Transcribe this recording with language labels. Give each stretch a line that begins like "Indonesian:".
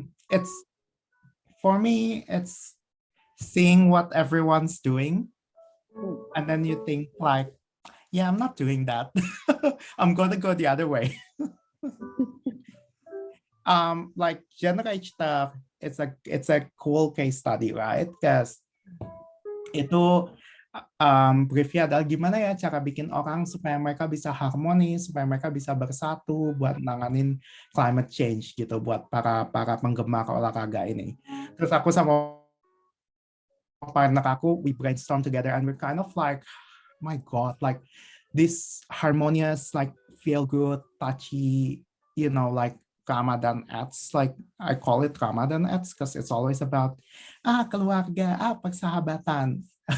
English: It's for me, it's seeing what everyone's doing, and then you think like, yeah, I'm not doing that. I'm going to go the other way. Like generate stuff, it's a cool case study, right?
Indonesian: Because itu briefnya adalah gimana ya cara bikin orang supaya mereka bisa harmonis, supaya mereka bisa bersatu buat nanganin climate change gitu, buat para penggemar olahraga ini. Terus aku sama partner aku,
English: we brainstorm together and we're kind of like, my God, like this harmonious, like feel good, touchy, like Ramadan ads, like I call it Ramadan ads because it's always about
Indonesian: keluarga, persahabatan.